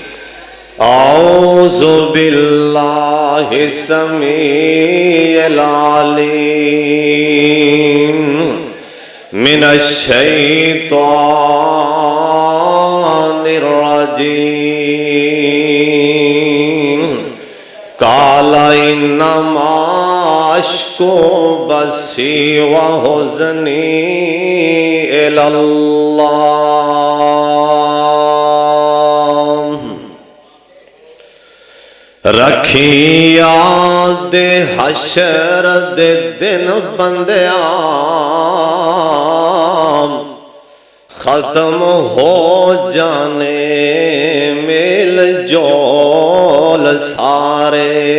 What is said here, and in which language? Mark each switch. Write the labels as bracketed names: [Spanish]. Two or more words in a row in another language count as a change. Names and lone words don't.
[Arabic] أعوذ بالله السميع العليم من الشيطان الرجيم. قال إنما أشكو بثي وحزني إلى الله. [Punjabi] रखी याद हशर दे दिन बंदिया, खत्म हो जाने मेल जोल सारे।